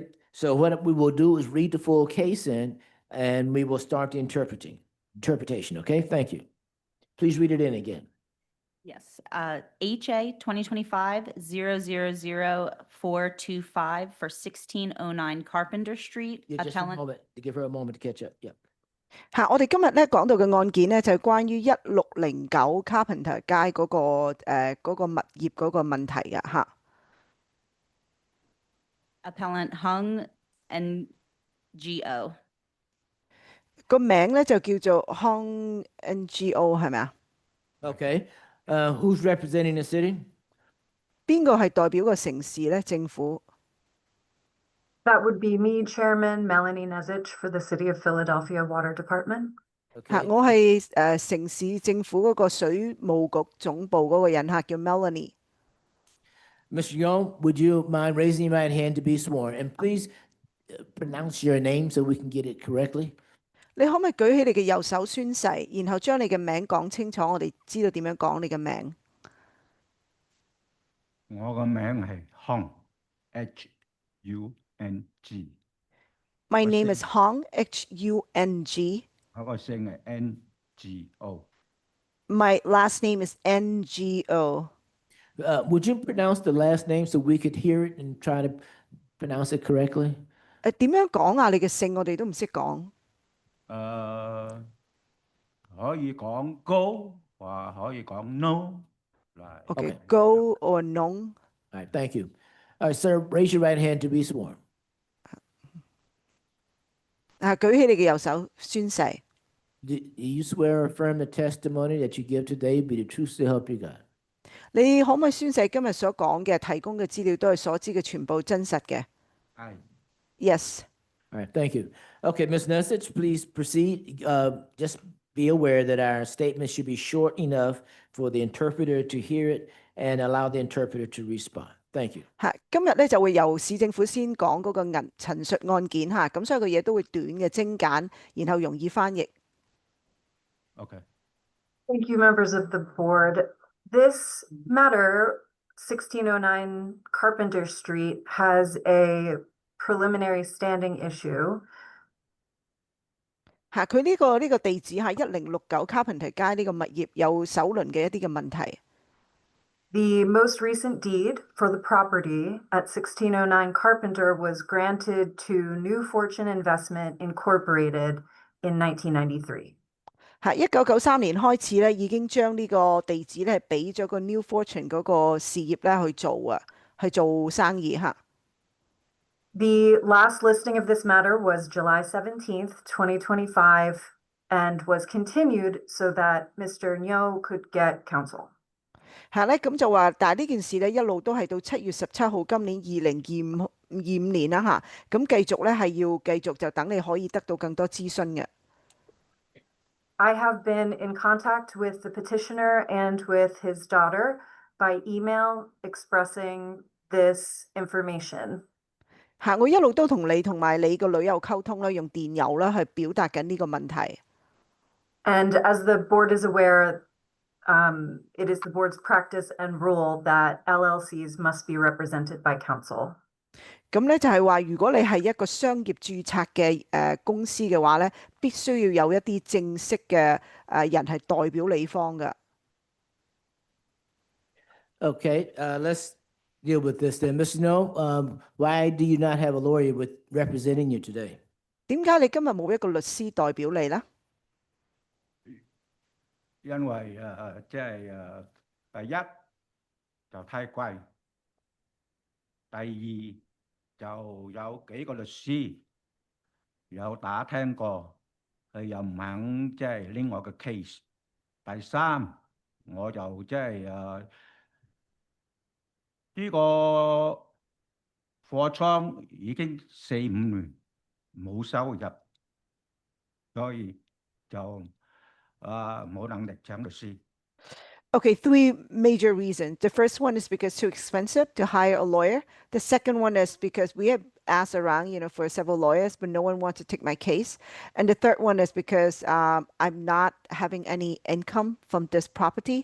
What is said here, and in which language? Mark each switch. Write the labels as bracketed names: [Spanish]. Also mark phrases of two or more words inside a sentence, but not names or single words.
[English] So what we will do is read the full case in, and we will start the interpretation, okay? Thank you. Please read it in again. Yes, HA 2025-000425 for 1609 Carpenter Street, Yeah, just a appellant. moment, to give her a moment to catch up. Yep. [Cantonese] 我哋今日咧講到嘅案件咧，就係關於1609 Carpenter 街嗰個嗰個物業嗰個問題嘅嚇。 [English] Appellant Hung NGO. [Cantonese] 個名咧就叫做 Hong NGO 係咪啊？ [English] Okay. Who's representing the city? [Cantonese] 邊個係代表個城市咧？政府 [English] That would be me, Chairman Melanie Nezich for the City of Philadelphia Water Department. [Cantonese] 嚇，我係城市政府嗰個水務局總部嗰個人嚇，叫 Melanie。 [English] Mr. Young, would you mind raising your right hand to be sworn? And please pronounce your name so we can get it correctly. [Cantonese] 你可唔可以舉起你嘅右手宣誓，然後將你嘅名講清楚，我哋知道點樣講你嘅名。我個名係 Hong H-U-N-G， [English] My name is Hong H-U-N-G。 [Cantonese] 我個姓係 N-G-O。 [English] My last name is N-G-O。 Would you pronounce the last name so we could hear it and try to pronounce it correctly? [Cantonese] 點樣講啊？你嘅姓我哋都唔識講。可以講高或可以講 no 嚟。 [English] Okay, go or no? All right, thank you. All right, sir, raise your right hand to be sworn. [Cantonese] 舉起你嘅右手宣誓。 [English] Do you swear or affirm the testimony that you give today be the truth to help you God? [Cantonese] 你可唔可以宣誓今日所講嘅提供嘅資料都係所知嘅全部真實嘅？係。 [English] Yes. All right, thank you. Okay, Ms. Nessich, please proceed. Just be aware that our statement should be short enough for the interpreter to hear it and allow the interpreter to respond. Thank you. [Cantonese] 今日咧就會由市政府先講嗰個陳述案件嚇，咁所以個嘢都會短嘅精簡，然後容易翻譯。 [English] Okay. Thank you, members of the board. This matter, 1609 Carpenter Street, has a preliminary standing issue. [Cantonese] 佢呢個地址係1069 Carpenter 街呢個物業有首輪嘅一啲嘅問題。 [English] The most recent deed for the property at 1609 Carpenter was granted to New Fortune Investment Incorporated in 1993. [Cantonese] 1993 年開始咧，已經將呢個地址咧俾咗個 New Fortune 嗰個事業咧去做啊，去做生意嚇。 [English] The last listing of this matter was July 17th, 2025, and was continued so that Mr. Nyo could get counsel. [Cantonese] 咁就話，但係呢件事咧一路都係到7月17號今年2025年啦嚇，咁繼續咧係要繼續就等你可以得到更多諮詢嘅。 [English] I have been in contact with the petitioner and with his daughter by email expressing this information. [Cantonese] 我一路都同你同埋你個女有溝通啦，用電郵啦去表達緊呢個問題。 [English] And as the board is aware, it is the board's practice and rule that LLCs must be represented by counsel. [Cantonese] 咁咧就係話，如果你係一個商業註冊嘅公司嘅話咧，必須要有一啲正式嘅人係代表你方嘅。 [English] Okay, let's deal with this then. Mr. No, why do you not have a lawyer representing you today? [Cantonese] 點解你今日冇一個律師代表你咧？因為即係第一就太貴，第二就有幾個律師有打聽過，佢又唔肯即係拎我嘅 case。第三，我就即係呢個貨倉已經4、5年冇收入，所以就冇能力請律師。 [English] Okay, 3 major reasons. The first one is because it's too expensive to hire a lawyer. The second one is because we have asked around, for several lawyers, but no one wants to take my case. And the third one is because I'm not having any income from this property.